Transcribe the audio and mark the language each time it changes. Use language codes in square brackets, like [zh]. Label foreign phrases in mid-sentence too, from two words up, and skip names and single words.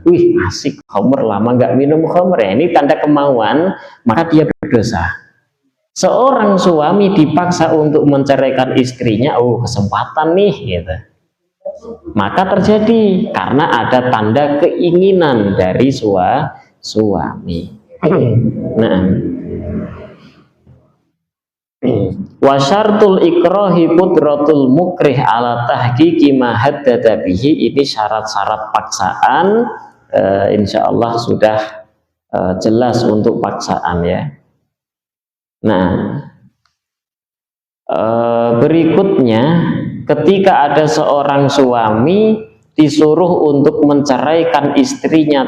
[id] Wih, asik khamr, lama nggak minum khamr ya. Ini tanda kemauan, maka dia berdosa. Seorang suami dipaksa untuk menceraikan istrinya, oh kesempatan nih gitu. Maka terjadi karena ada tanda keinginan dari suami. Nah, [ar] وشرط الإكراه قدرة المكره على تحقيق ما هدد به. [id] Ini syarat-syarat paksaan, insyaallah sudah jelas untuk paksaan ya. Nah, berikutnya ketika ada seorang suami disuruh untuk menceraikan istrinya